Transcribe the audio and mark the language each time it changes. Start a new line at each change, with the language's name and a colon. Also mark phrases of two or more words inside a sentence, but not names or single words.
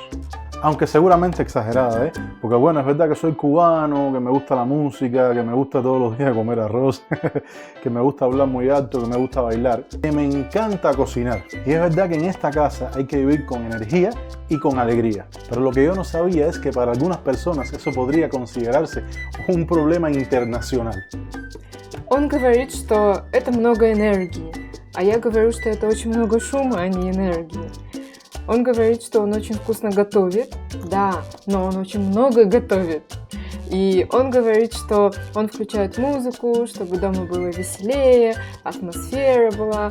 Spanish: Aunque seguramente exagerada, ¿eh? Porque bueno, es verdad que soy cubano, que me gusta la música, que me gusta todos los días comer arroz, que me gusta hablar muy alto, que me gusta bailar, que me encanta cocinar. Y es verdad que en esta casa hay que vivir con energía y con alegría. Pero lo que yo no sabía es que para algunas personas eso podría considerarse un problema internacional.
Russian: Он говорит, что это много энергии, а я говорю, что это очень много шума, а не энергии. Он говорит, что он очень вкусно готовит, да, но он очень много готовит. И он говорит, что он включает музыку, чтобы дома было веселее, атмосфера была.